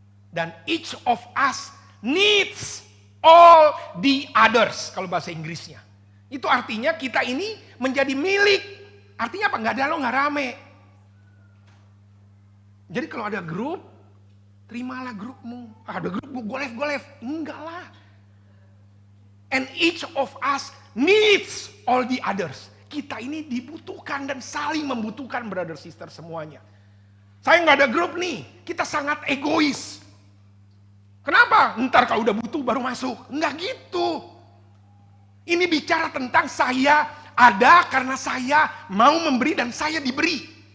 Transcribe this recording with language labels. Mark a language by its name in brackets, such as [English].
[Indonesian] Dan [English] each of us needs all the others. [Indonesian] Kalau bahasa Inggrisnya. Itu artinya kita ini menjadi milik. Artinya apa? Nggak ada lo, nggak rame. Jadi kalau ada grup, terimalah grupmu. Ada grupmu, golef. Enggak lah. [English] And each of us needs all the others. [Indonesian] Kita ini dibutuhkan dan saling membutuhkan [English] brother sister [Indonesian] semuanya. Saya nggak ada grup nih, kita sangat egois. Kenapa? Ntar kalau udah butuh baru masuk. Enggak gitu. Ini bicara tentang saya ada karena saya mau memberi dan saya diberi.